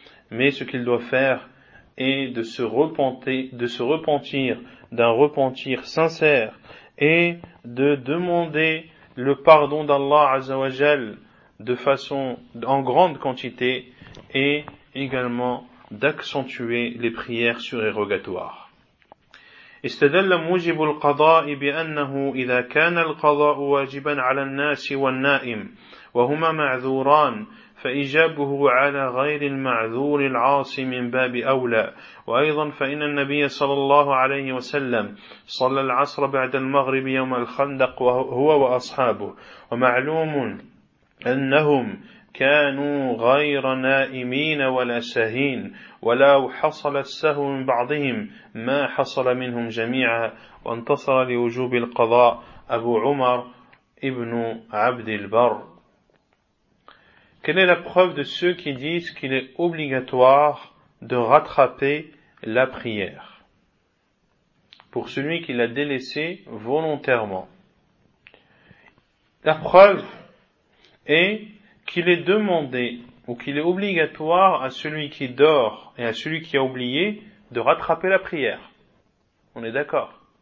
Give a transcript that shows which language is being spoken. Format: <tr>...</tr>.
<fr>Mais ce qu'il doit faire est de se repentir d'un repentir sincère et de demander le pardon d'Allah Azza wa Jal de façon en grande quantité et également d'accentuer les prières surérogatoires.</fr> <ar>استدل موجب القضاء بأنه إذا كان القضاء واجبا على الناس والنائم وهما معذوران فإجابه على غير المعذور العاصي من باب أولى وأيضا فإن النبي صلى الله عليه وسلم صلى العصر بعد المغرب يوم الخندق وهو وأصحابه ومعلوم أنهم كانوا غير نائمين ولا ساهين ولو حصل السهو من بعضهم ما حصل منهم جميعا وانتصر لوجوب القضاء أبو عمر ابن عبد البر.</ar> <fr>Quelle est la preuve de ceux qui disent qu'il est obligatoire de rattraper la prière pour celui qui l'a délaissée volontairement? La preuve est qu'il est demandé ou qu'il est obligatoire à celui qui dort et à celui qui a oublié de rattraper la prière. On est d'accord.</fr>